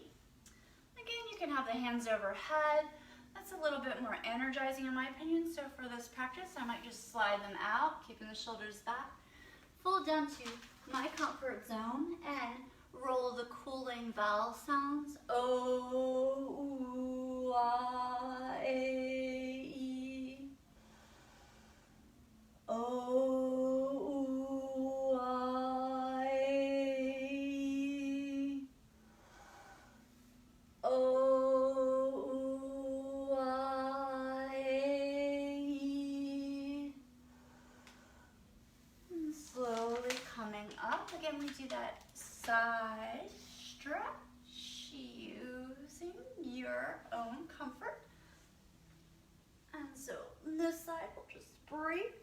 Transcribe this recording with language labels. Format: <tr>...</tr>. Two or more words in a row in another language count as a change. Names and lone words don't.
<en>Again, you can have the hands overhead. That's a little bit more energizing in my opinion, so for this practice, I might just slide them out, keeping the shoulders back. Fold down to my comfort zone and roll the cooling vowel sounds. O, U, A, E. O, U, A, E. O, U, A, E. And slowly coming up. Again, we do that side stretch using your own comfort. And so this side, we'll just breathe.</en>